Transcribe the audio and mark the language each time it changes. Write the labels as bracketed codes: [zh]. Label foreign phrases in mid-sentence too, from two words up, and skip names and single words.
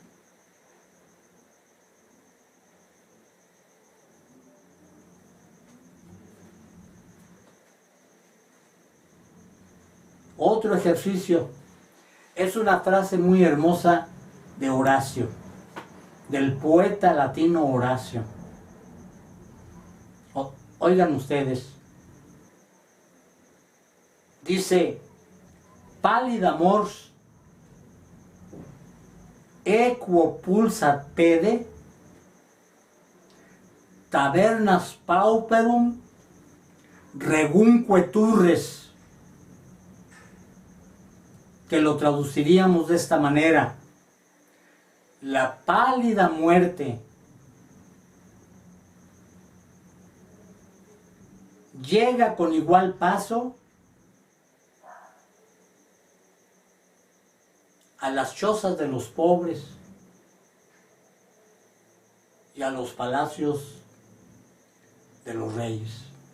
[es] Otro ejercicio es una frase muy hermosa de Horacio, del poeta latino Horacio. Oigan ustedes. [la] Dice: pálida mors equo pulsat pede, tabernas pauperum regumque turres. [es] Que lo traduciríamos de esta manera: la pálida muerte llega con igual paso a las chozas de los pobres y a los palacios de los reyes.